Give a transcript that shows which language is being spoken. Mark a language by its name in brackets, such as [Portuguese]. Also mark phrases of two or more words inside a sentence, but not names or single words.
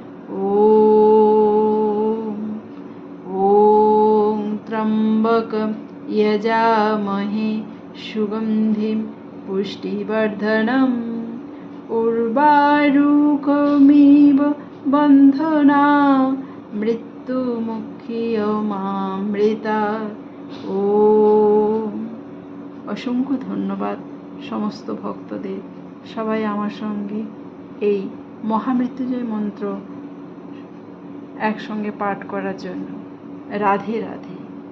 [Sanskrit] ॐ त्र्यम्बकम् यजामहे सुगन्धिम् पुष्टिवर्धनम् उर्वारुकमिव बन्धना मृत्युमुक्षीयमामृतात्। [Bangla] অসংখ্য ধন্যবাদ সমস্ত ভক্তদের, সবাই আমার সঙ্গে এই মহামৃত্যুঞ্জয় মন্ত্র একসঙ্গে পাঠ করার জন্য। রাধে রাধে।